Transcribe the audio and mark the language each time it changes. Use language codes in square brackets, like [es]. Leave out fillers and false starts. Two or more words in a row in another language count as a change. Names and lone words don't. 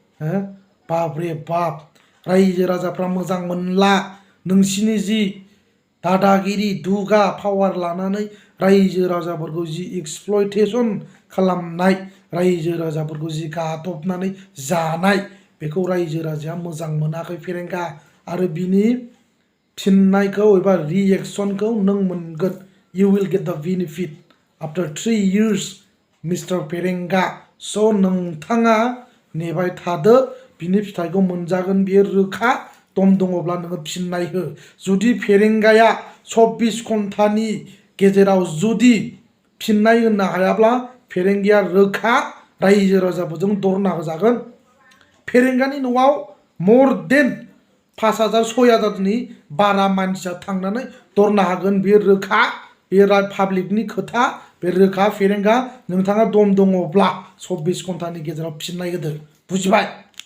[brx] बाप रे बाप रायजो राजाफ्रा मोजां मोनला नोंसिनि जि दादागिरि दुगा पावार लानानै रायजो राजाफोरखौ जि एक्सप्लयटेसन खालामनाय रायजो राजाफोरखौ जि गादबनानै जानाय बेखौ रायजो राजाया मोजां मोनाखै फेरेंगा आरो बिनि फिननायखौ एबा रिएक्सनखौ नों मोनगोन [en] you will get the benefit after 3 years [brx] मिस्टार फेरेंगा स' नोंथाङा नेबाय थादो बिनि फिथाइखौ मोनजागोन बियो रोखा दम दङब्ला नोङो फिननाय हो जुदि फेरेंगाया 24 घन्टानि गेजेराव जुदि फिननाय होनो हायाब्ला फेरेंगाया रोखा रायजो राजाफोरजों धरना होजागोन फेरेंगानि न'आव [en] more than [brx] 5,000 6,000नि बारा मानसिया थांनानै धरना होगोन बे रोखा बे पाब्लिकनि खोथा बे रोखा फेरेंगा नोंथाङा दम दङब्ला 24 घन्टानि गेजेराव फिननाय होदो बुजिबाय।